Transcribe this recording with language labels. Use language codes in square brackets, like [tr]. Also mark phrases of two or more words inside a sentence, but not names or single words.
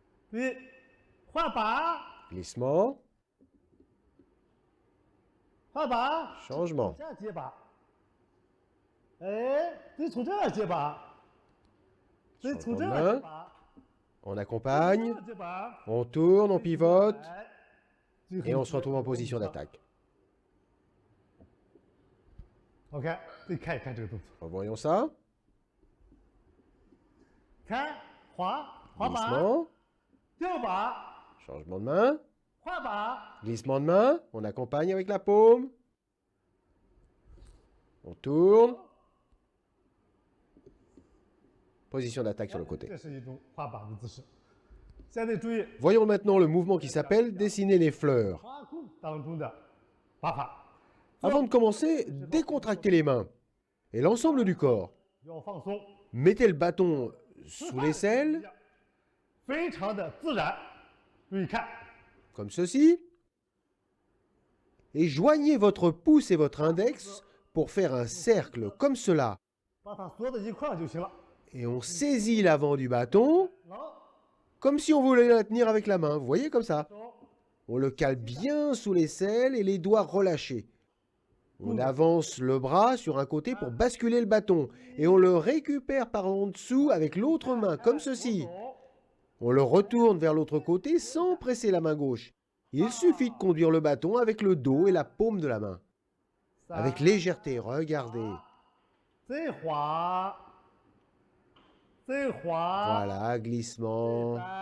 [zh] 注意换把， [fr] Glissement. [zh] 换把， [fr] Changement. [zh] 这样接把。哎，得从这儿接把，得从这儿接把。 [fr] On accompagne, [zh] 接把， [fr] on tourne, on pivote 哎 et on se retrouve en position d'attaque. [zh] OK，再看一看这个动作， [fr] Revoyons ça. [zh] 看滑把， [fr] Glissement. [zh] 掉把， [fr] Changement de main. [zh] 换把， [fr] Glissement de main. On accompagne avec la paume. On tourne. Position d'attaque sur le côté. [zh] 这是一种换把的姿势。现在注意 [fr] Voyons maintenant le mouvement qui s'appelle dessiner les fleurs. [zh] 滑控当中的把法， [fr] Avant de commencer, décontractez les mains et l'ensemble du corps. [zh] 要放松， [fr] Mettez le bâton sous l'aisselle, [zh] 非常的自然。注意看， [fr] comme ceci, et joignez votre pouce et votre index pour faire un cercle comme cela. [zh] 把它缩在一块儿就行了。 [fr] Et on saisit l'avant du bâton [zh] 好， [fr] comme si on voulait la tenir avec la main. Vous voyez comme ça? [zh] 手 [fr] On le cale bien sous l'aisselle et les doigts relâchés. On avance le bras sur un côté pour basculer le bâton et on le récupère par en dessous avec l'autre main, comme ceci. [zh] 手 [fr] On le retourne vers l'autre côté sans presser la main gauche. Il suffit de conduire le bâton avec le dos et la paume de la main. Avec légèreté, regardez. [zh] 再滑，再滑。 [fr] Voilà, glissement.